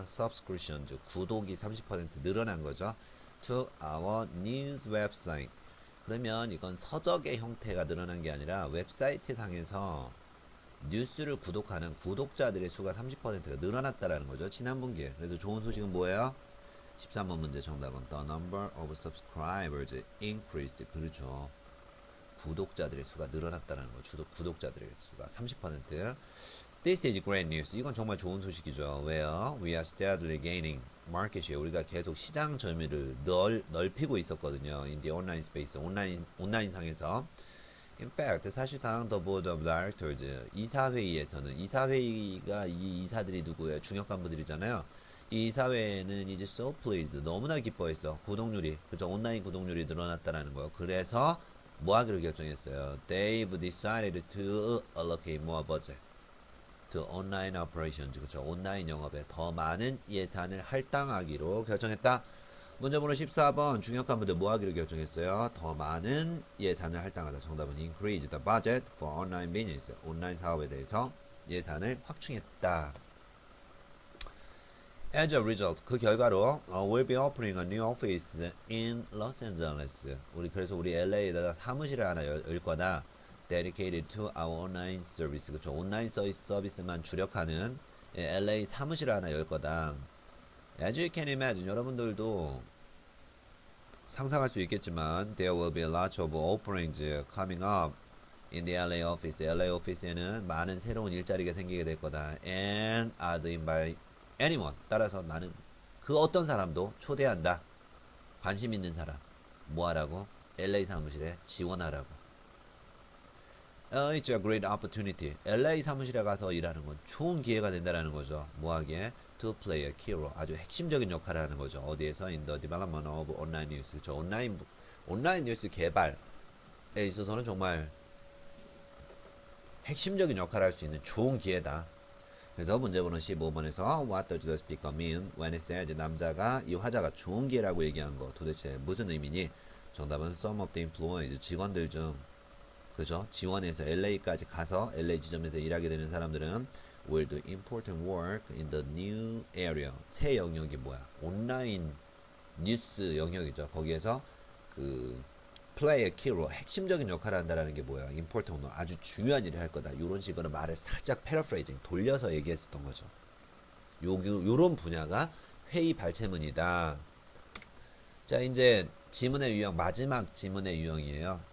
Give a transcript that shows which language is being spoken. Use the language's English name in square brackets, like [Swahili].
[Korean] subscription, 즉 구독이 30% 늘어난 거죠. [English] to our news website. [Korean] 그러면 이건 서적의 형태가 늘어난 게 아니라 웹사이트 상에서 뉴스를 구독하는 구독자들의 수가 30%가 늘어났다라는 거죠. 지난 분기에. 그래서 좋은 소식은 뭐예요? 13번 문제 정답은 [English] The number of subscribers increased. [Korean] 그렇죠. 구독자들의 수가 늘어났다는 거죠. 구독자들의 수가 30%. [English] This is great news. [Korean] 이건 정말 좋은 소식이죠. 왜요? [English] We are steadily gaining market share. [Korean] 우리가 계속 시장 점유율을 넓히고 있었거든요. [English] In the online space. [Korean] 온라인 상에서. [English] In fact, [Korean] 사실상 [English] the board of directors [Korean] 이사회의에서는 이사회의가 이 이사들이 누구예요? 중역 간부들이잖아요. 이 이사회는 이제 [English] so pleased [Korean] 너무나 기뻐했어. 구독률이 그죠? 온라인 구독률이 늘어났다라는 거예요. 그래서 뭐 하기로 결정했어요? [English] They've decided to allocate more budget to online operations. [Korean] 그렇죠? 온라인 영업에 더 많은 예산을 할당하기로 결정했다. 문제번호 14번 중역 간부들 뭐 하기로 결정했어요? 더 많은 예산을 할당하다. [English] 정답은 increase the budget for online business. [Korean] 온라인 사업에 대해서 예산을 확충했다. [English] As a result, [Korean] 그 결과로 [English] we'll be opening a new office in Los Angeles. [Korean] 그래서 우리 LA에다가 사무실을 하나 열 거다. [English] Dedicated to our online service. [Korean] 그렇죠. 온라인 서비스만 주력하는 LA 사무실을 하나 열 거다. [English] As you can imagine, [Korean] 여러분들도 상상할 수 있겠지만 [English] there will be a lot of openings coming up in the LA office. [Korean] LA 오피스에는 많은 새로운 일자리가 생기게 될 거다. [English] And I'd invite anyone. [Korean] 따라서 나는 그 어떤 사람도 초대한다. 관심 있는 사람. 뭐 하라고? LA 사무실에 지원하라고. [English] It's a great opportunity. [Korean] LA 사무실에 가서 일하는 건 좋은 기회가 된다라는 거죠. 뭐 하기에? [English] To play a key role. [Korean] 아주 핵심적인 역할을 하는 거죠. 어디에서? [English] In the development of online news. [Korean] 그렇죠. 온라인 뉴스 개발에 있어서는 정말 핵심적인 역할을 할 수 있는 좋은 기회다. 그래서 문제번호 15번에서 [English] What does the speaker mean when it says [Korean] 남자가 이 화자가 좋은 기회라고 얘기한 거 도대체 무슨 의미니? 정답은 [English] Some of the employees [Korean] 직원들 중 그죠? 지원해서 LA까지 가서 LA 지점에서 일하게 되는 사람들은 [English] will do important work in the new area. [Korean] 새 영역이 뭐야? 온라인 뉴스 영역이죠. 거기에서 그 [English] play a key role, [Korean] 핵심적인 역할을 한다라는 게 뭐야? important, 아주 중요한 일을 할 거다. 이런 식으로 말을 살짝 paraphrasing, 돌려서 얘기했었던 거죠. 요런 분야가 회의 발췌문이다. 자, 이제 지문의 유형, 마지막 지문의 유형이에요.